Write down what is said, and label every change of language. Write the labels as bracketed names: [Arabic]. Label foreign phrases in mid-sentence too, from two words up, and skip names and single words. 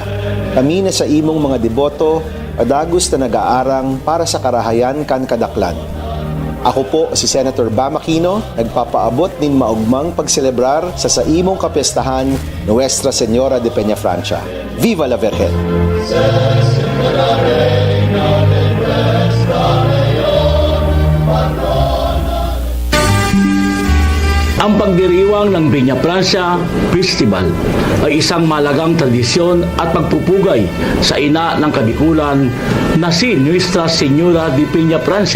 [Bikol] Kami na sa imong mga deboto, padagos na nag-aarang para sa karahayan kan kadaklan. Ako po si Senator Bam Aquino, nagpapaabot nin maugmang pagselebrar sa imong kapistahan Nuestra Señora de Peña Francia. [Spanish] Viva la Virgen! [Filipino] Ang pagdiriwang ng Peña Francia Festival ay isang malagang tradisyon at pagpupugay sa ina ng Kabikulan na si Nuestra Señora de Peña Francia.